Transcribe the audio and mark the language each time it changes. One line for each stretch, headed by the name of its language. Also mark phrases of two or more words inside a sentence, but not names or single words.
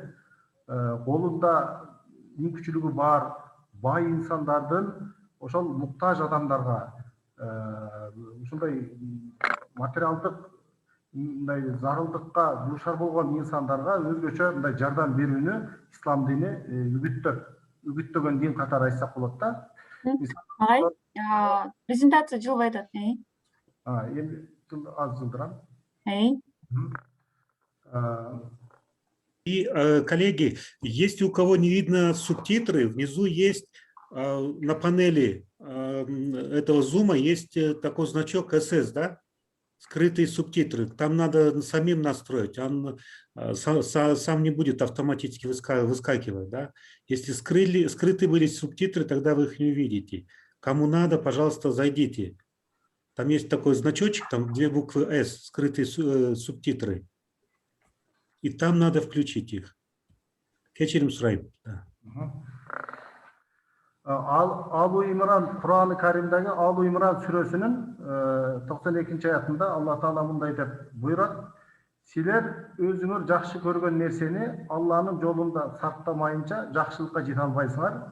Kyrgyz: Колунда мүмкүнчүлүгү бар, бай инсандардын ошол муктаж адамдарга, ушундай материалдык мындай зарылдыкка дуушар болгон инсандарга өзгөчө мындай жардам берүүнү ислам дини үгүттөгөн дин катары айтсак болот да. Презентация жылбай атат. Эми аз жылдырам.
Russian: И, коллеги, если у кого не видно субтитры, внизу есть на панели этого зума есть такой значок SS, да? Скрытые субтитры. Там надо самим настроить. Он сам не будет автоматически выскакивать, да? Если скрыты были субтитры, тогда вы их не увидите. Кому надо, пожалуйста, зайдите. Там есть такой значочек, там 2 буквы S, скрытые субтитры. И там надо включить их.
Kyrgyz: Кечирим сурайм. Алу Имран, Кур'ан-ы Каримдеги Алу Имран сүрөсүнүн 92-аятында Алла Таала мындай деп буйрат: "Силер өзүңөр жакшы көргөн нерсени Алланын жолунда сактамайынча жакшылыкка жете албайсыңар.